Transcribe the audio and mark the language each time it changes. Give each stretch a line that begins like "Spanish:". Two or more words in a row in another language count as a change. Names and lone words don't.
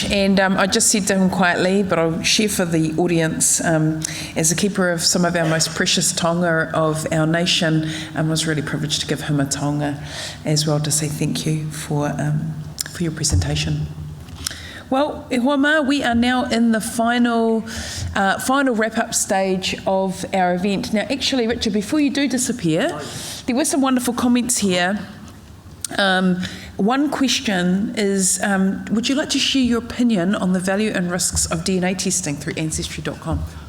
English: And I just said to him quietly, but I'll share for the audience, as a keeper of some of our most precious tonga of our nation, I was really privileged to give him a tonga as well to say thank you for your presentation. Well,
Māori: e hoa mā,
English: we are now in the final wrap-up stage of our event. Now, actually, Richard, before you do disappear, there were some wonderful comments here. One question is, would you like to share your opinion on the value and risks of DNA testing through Ancestry.com?